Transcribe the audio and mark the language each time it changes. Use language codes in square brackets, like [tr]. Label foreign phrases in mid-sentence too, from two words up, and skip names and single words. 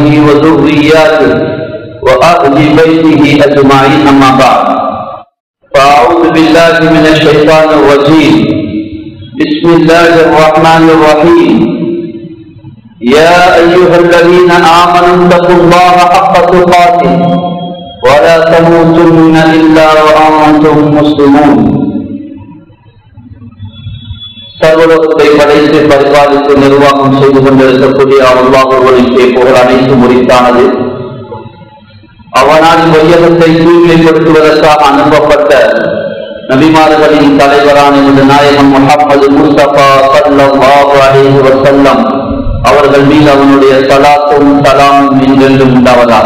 [ar] وذرياته وأهل بيته أجمعين أما بعد فأعوذ بالله من الشيطان الرجيم بسم الله الرحمن الرحيم يا أيها الذين آمنوا اتقوا الله حق تقاته ولا تموتن إلا وأنتم مسلمون [ta] சர்வலோகத்தை படைத்து பரிபாலித்து நிர்வாகம் செய்து கொண்டிருக்கக்கூடிய அல்லாஹ்வுடைய புகழ் அனைத்து முறித்தானது. அவனால் வையகத்தை தூய்மைப்படுத்துவதற்காக அனுப்பப்பட்ட நபிமார்களின் தலைவரான நாயகம் முஹம்மது முஸ்தபா [ar] صلى الله عليه وسلم [ta] அவர்கள் மீது அவனுடைய ஸலாத்தும் ஸலாமும் என்றென்றும் உண்டாவதாக.